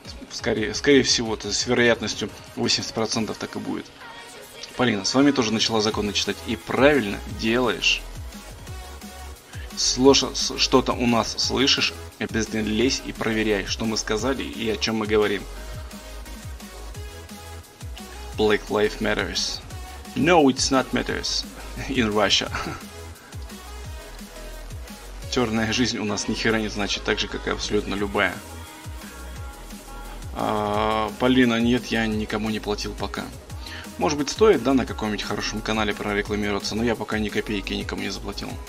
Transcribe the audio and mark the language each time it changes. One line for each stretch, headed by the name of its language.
Russian: Скорее всего, то с вероятностью 80% так и будет. Полина, с вами тоже начала законы читать. И правильно делаешь. Слушай, что-то у нас слышишь, обязательно лезь и проверяй, что мы сказали и о чем мы говорим.
English: Black life matters. No, it's not matters. in Russia.
Russian: Черная жизнь у нас нихера не значит так же, как и абсолютно любая. Полина, нет, я никому не платил пока. Может быть, стоит, да, на каком-нибудь хорошем канале прорекламироваться, но я пока ни копейки никому не заплатил.